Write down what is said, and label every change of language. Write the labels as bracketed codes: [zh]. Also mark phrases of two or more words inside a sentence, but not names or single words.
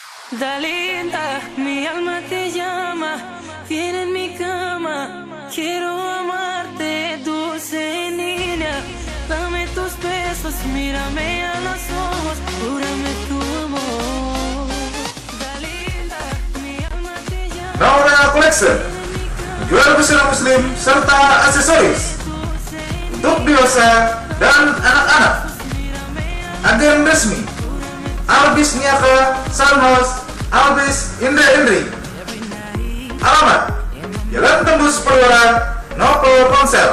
[es] Dalinda, mi alma te llama, viene en mi cama, quiero amarte, dulce niña, dame tus besos, mírame a los ojos, júrame tu amor. Dalinda, mi alma te llama. [id] Naura Collection, jual busana muslim serta aksesoris untuk dewasa dan anak-anak. Agen resmi Albis Niaka Sunhouse Albis Indra Indri. Alamat Jalan Tembus Perwira Nopo Ponsel.